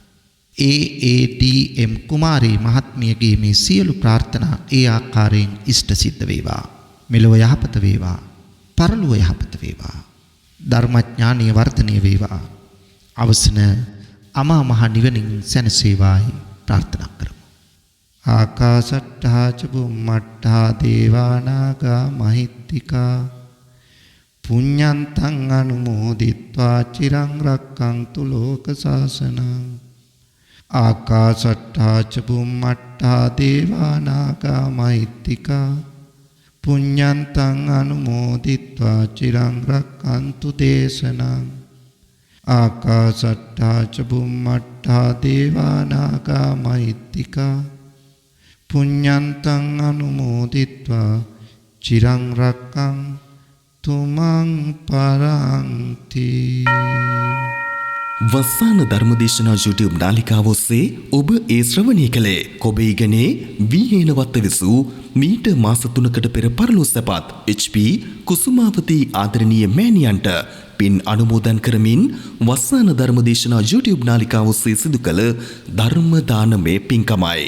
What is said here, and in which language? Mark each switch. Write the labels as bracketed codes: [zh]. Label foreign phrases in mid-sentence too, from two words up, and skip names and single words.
[si] AADM කුමාරී මහත්මියගේ මේ සියලු ප්‍රාර්ථනා ඒ ආකාරයෙන් ඉෂ්ට සිද්ධ වේවා. මෙලොව යහපත වේවා, පරලොව යහපත වේවා, ධර්මඥානීය වර්ධනය වේවා, අවසන අමා මහ නිවනින් සැනසේවායි ප්‍රාර්ථනා කරමු. [pi] ආකාශට්ටා ච බුම්මට්ටා දේවානාගා මහිත්‍තිකා පුඤ්ඤන්තං අනුමෝදිත්වා චිරං රක්ඛන්තු ලෝක සාසනං. ආකාශට්ටා ච බුම්මට්ටා දේවානාගා මහිත්‍තිකා පුඤ්ඤන්තං අනුමෝදිත්වා චිරං රක්ඛන්තු දේශනං. ආකාශට්ටා ච බුම්මට්ටා දේවානාගා මහිත්‍තිකා පුඤ්ඤන්තං අනුමෝදිත්වා චිරං රක්ඛන්තු මං පරන්ති. [si] වස්සාන ධර්මදේශනා YouTube නාලිකාව ඔස්සේ ඔබ ඒ ශ්‍රවණය කළේ කොබේගනේ වීහේනවත්ත විසූ මීට මාස 3කට පෙර පරලෝ සැපත් HP කුසුමාවතී ආදරණීය මෑණියන්ට පින් අනුමෝදන් කරමින් වස්සාන ධර්මදේශනා YouTube නාලිකාව ඔස්සේ සිදු කළ ධර්ම දානමය පින්කමයි.